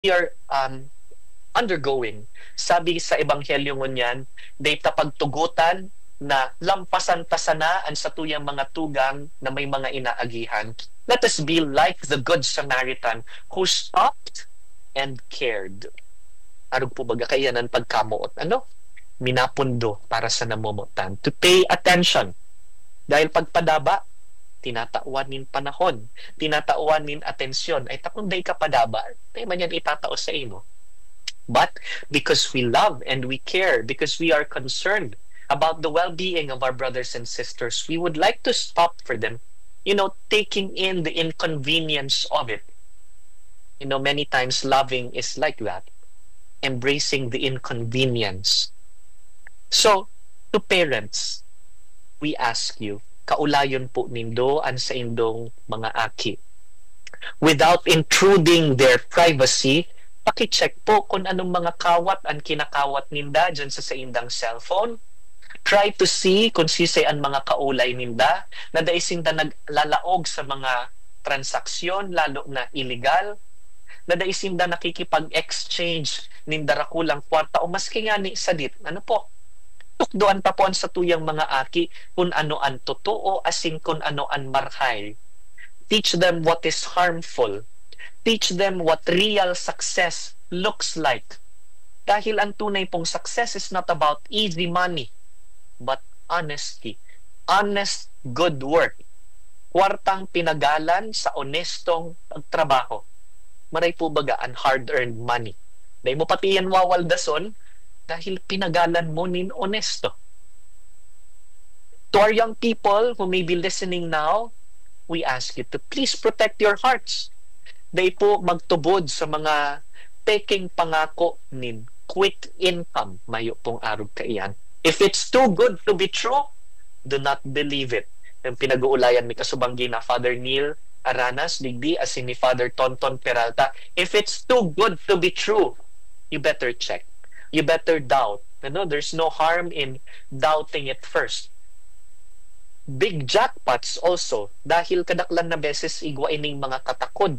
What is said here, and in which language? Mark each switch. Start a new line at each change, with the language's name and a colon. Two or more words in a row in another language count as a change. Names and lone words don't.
English: are undergoing.
Bikol: Sabi sa Ebanghelyo ngunyan, day tapagtugutan na lampasan tasanaan sa tuyang mga tugang na may mga inaagihan.
English: Let us be like the Good Samaritan who stopped and cared.
Bikol: Arog po baga kayanan pagkamuot. Minapundo para sa namumutan.
English: To pay attention.
Bikol: Dahil pagpadaba, tinatauanin panahon, tinatauanin atensyon, ay takunday ka padaba, ay man yan itatao sa imo.
English: But because we love and we care, because we are concerned about the well-being of our brothers and sisters, we would like to stop for them, taking in the inconvenience of it. Many times loving is like that, embracing the inconvenience. So, to parents, we ask you,
Bikol: kaulayon po nindo an sa indong mga aki.
English: Without intruding their privacy,
Bikol: pakicheck po kung anong mga kawat ang kinakawat ninda dyan sa indang cellphone.
English: Try to see
Bikol: kung sisay ang mga kaulay ninda na daisinda naglalaog sa mga transaksyon, lalo na illegal, na daisinda nakikipag-exchange ninda rakulang kwarta o maski nga ni sadit. Tukdoan tapuan sa tuyang mga aki kung ano ang totoo asin kung ano ang marhay.
English: Teach them what is harmful. Teach them what real success looks like.
Bikol: Dahil ang tunay pong
English: success is not about easy money, but honesty. Honest good work.
Bikol: Kwartang pinagalan sa honestong pagtrabaho. Maray po baga ang
English: hard-earned money.
Bikol: Dahil mo pati yan wawaldason, dahil pinagalan mo nin honesto.
English: To our young people who may be listening now, we ask you to please protect your hearts.
Bikol: Dahil po magtubod sa mga taking pangako nin
English: quick income,
Bikol: mayo pong arog kaiyan.
English: If it's too good to be true, do not believe it.
Bikol: Yung pinag-uulayan may kasubanggi na Father Neil Aranas, digdi,
English: as in ni Father Tonton Peralta, if it's too good to be true, you better check. You better doubt. There's no harm in doubting it first. Big jackpots also,
Bikol: dahil kadaklan na beses igwa ining mga katakod.